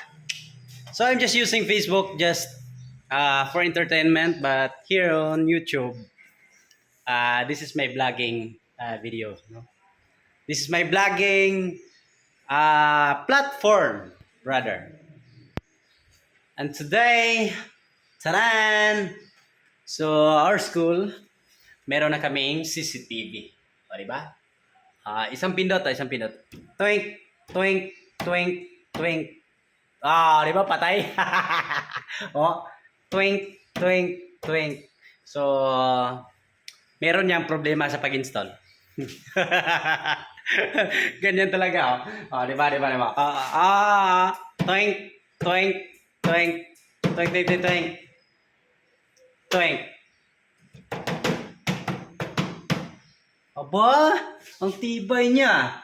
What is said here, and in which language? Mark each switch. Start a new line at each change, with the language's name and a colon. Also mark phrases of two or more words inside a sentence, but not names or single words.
English: So I'm just using Facebook just for entertainment, but here on YouTube, this is my vlogging video. No, this is my vlogging platform, brother. And today, taran! So our school,
Filipino: meron na kaming CCTV. O, diba? Isang pindot, isang pindot. Twink, twink, twink, twink. Di ba patay? Oh, twink, twink, twink. So, meron niyang problema sa pag-install. Ganyan talaga, oh. Oh, di ba? Twink, twink, twink, twink, twink, twink, twink. Twink. Aba, ang tibay niya.